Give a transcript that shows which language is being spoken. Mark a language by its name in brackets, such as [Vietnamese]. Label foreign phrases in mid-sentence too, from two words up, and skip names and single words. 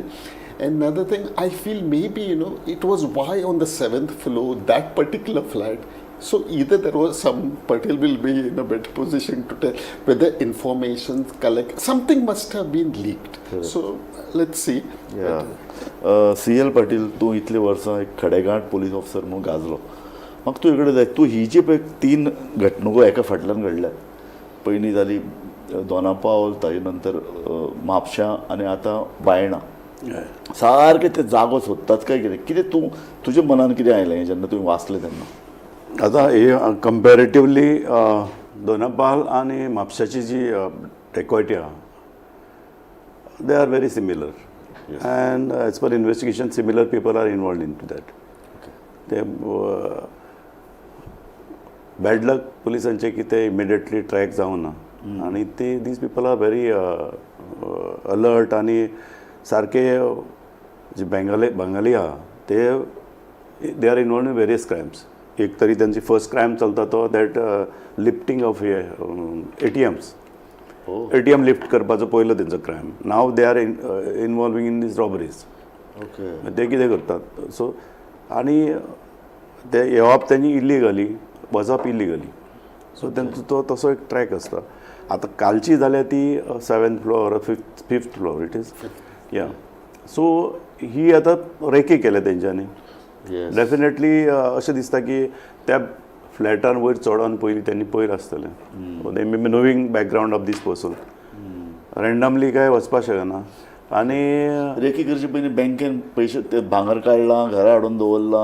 [English] And another thing, I feel maybe it was why on the 7th floor that particular flat. So either there was some Patil will be in a better position to tell whether information collect something must have been leaked. So let's see. [Konkani] CL पाटील, तूं इतली वर्सां एक खडेगांठ पुलीस ऑफिसर म्हणून गाजलो. म्हाका तूं कडेन जाय, तूं ही जी पळय 3 घटणुको एका फाटल्यान घडल्यात, पयलीं जाली दोनापावल ताजे नंतर म्हापशां आनी आतां बायणां सारकें ते जागो सोदतात काय कितें तुज्या मनान कितें आयलें जेन्ना तुवें वाचलें तेन्ना? आता हे कंपॅरेटिवली दोनापावल आणि म्हापशाची जी डेकॉयटी आहा [English] they are very similar and as per investigation similar people are involved in to that. [Konkani] ते [English] bad luck [Konkani] पुलिसांचे कितें इमिडिएटली ट्रॅक जावना आणि ते [English] these people are very alert [Konkani] आणि सारके जे बंगाली आहा [English] they are involved in various crimes. [Konkani] एक तरी त्यांची फर्स्ट क्रायम चलता तो [English] that lifting of ATMs. [Konkani] ATM लिफ्ट करपाचो पयलो तेंचो क्रायम. नाव [English] they are involving in these robberies. [Konkani] ते कितें करतात सो आनी ते येवप तेंची इलिगली वचप इलिगली. सो तेंचो तो तसो एक ट्रॅक आसता. आतां कालची जाल्यार ती 7th फ्लोर 5th फ्लोर [English] it is ya. [Konkani] सो ही आतां रेकी केल्या तेंच्यांनी. डेफिनेटली अशें दिसता की त्या फ्लॅटान वयर चडोन पयलीं त्यांनी पयर आसतलें. [English] they may be knowing background of this person. [Konkani] रँडमली काय वचपाक शकना. आनी रेकी करचे पयलीं बँकेन पयशे ते भांगर काडलां घरा हाडून दवरलां.